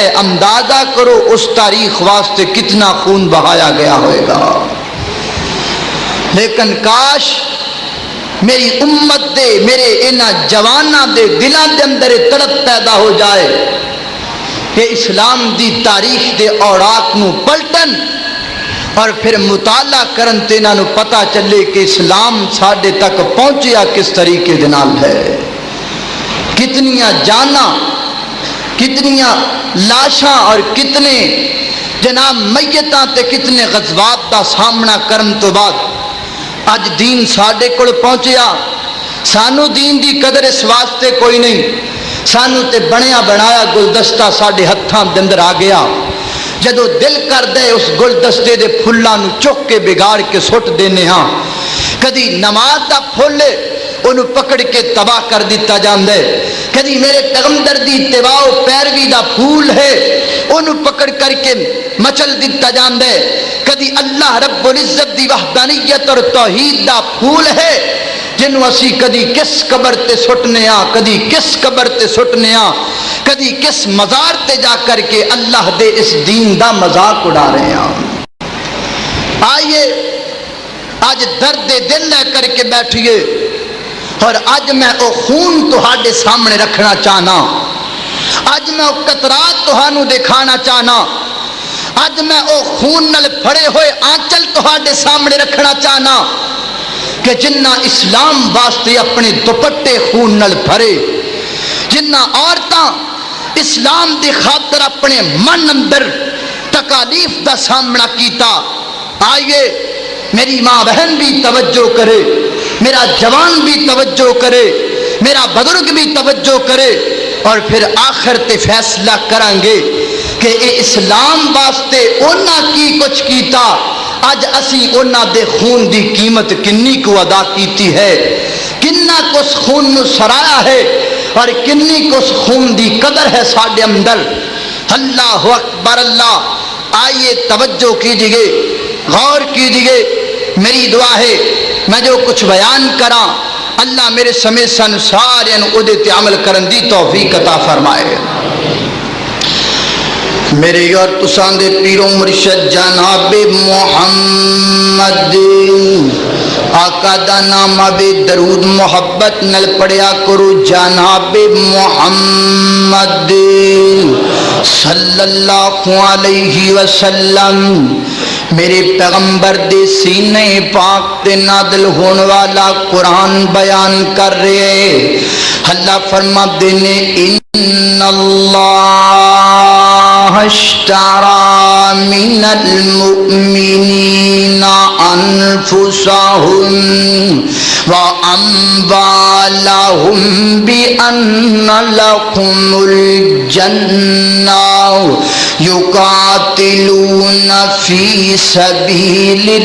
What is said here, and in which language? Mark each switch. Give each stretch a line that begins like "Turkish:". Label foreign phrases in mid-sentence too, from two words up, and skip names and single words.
Punjabi: اندازہ کرو اس تاریخ واسطے کتنا خون بہایا گیا ہوئے گا۔ لیکن کاش میری امت دے، میرے انہاں جواناں دے دلاں دے اندر تڑپ پیدا ہو جائے کہ اسلام دی تاریخ دے اوراق نو پلٹن اور پھر مطالعہ کرن تے انہاں نوں پتہ چلے کہ اسلام ساڈے تک پہنچیا کس طریقے دے نال ہے. کتنیاں جاناں، کتنیاں لاشاں اور کتنے جناب میتاں تے کتنے غزوات دا سامنا کرن تو بعد اج دین ساڈے کول پہنچیا. سانو دین دی قدر اس واسطے کوئی نہیں، سانو تے بنیا بنایا گلدستہ ساڈے ہتھاں دے اندر آ گیا. جدو دل کر دے اس گلدستے دے پھلاں نو چک کے بگاڑ کے سٹ دینے ہاں. کدی نماز دا پھل انہوں پکڑ کے تباہ کر دیتا جاندے، کدی میرے پیغمبر دی اتباع و پیروی دا پھول ہے انہوں پکڑ کر کے مچل دیتا جاندے، کدی اللہ رب العزت دی وحدانیت اور توحید دا پھول ہے جنہوں اسی کدی کس قبر تے سٹنے ہاں، کدی کس قبر تے سٹنے ہاں، کدی کس مزار تے جا کر کے اللہ دے اس دین دا مذاق اڑا رہے ہیں.
Urdu: آئیے آج درد دل لے کر کے بیٹھیے اور
Punjabi: آج میں او خون تہاڈے سامنے رکھنا چاہنا، آج میں او قطرات تہانوں دکھانا چاہنا، آج میں او خون نال پھڑے ہوئے آنچل تہاڈے سامنے رکھنا چاہنا کہ جنہ اسلام واسطے اپنے دوپٹے خون نال بھرے، جنہ عورتاں اسلام دی خاطر اپنے من اندر تکالیف دا سامنا کیتا. آئیے میری ماں بہن بھی توجہ کرے، میرا جوان بھی توجہ کرے، میرا بزرگ بھی توجہ کرے، اور پھر آخر تے فیصلہ کریں گے کہ اے اسلام واسطے انہاں کی کچھ کیتا، اج اسی انہاں دے خون دی قیمت کنی کو ادا کیتی ہے، کنہ کو اس خون نو سرایا ہے اور کنی کو اس خون دی قدر ہے ساڈے اندر.
Arabic: اللہ اکبر اللہ.
Urdu: آئیے توجہ کیجئے، غور کیجئے.
Punjabi: میری دعا ہے میں جو کچھ بیان کراں اللہ میرے سمیت سن سارے اودے تے عمل کرن دی توفیق عطا فرمائے. میرے اور تساں دے پیر و مرشد جناب محمد آقا دا نام بے درود محبت نل پڑھیا کرو. جناب محمد
Arabic: صلی اللہ علیہ وسلم
Punjabi: میرے پیغمبر دے سینے پاک تے نازل ہون والا قرآن بیان کر رہے. اللہ فرما دینے
Arabic: ان اللہ اشترى من المؤمنین انفسهم واموالهم بان لهم الجنة يقاتلون في سبيل